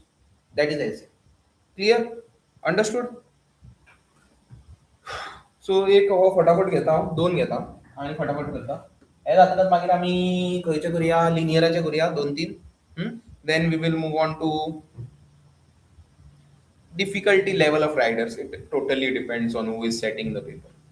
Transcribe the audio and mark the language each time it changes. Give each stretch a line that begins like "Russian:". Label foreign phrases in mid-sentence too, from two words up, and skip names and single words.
English: That is LCM. Clear? Understood?
Konkani: सो एक हो फटाफट घेता हांव, 2 घेता आणि फटाफट करता. हे जातकच मागीर आमी खंयचे करूया, लिनियराचे करूया 2-3.
English: then we will move on to difficulty level of riders. It totally depends on who is setting the paper.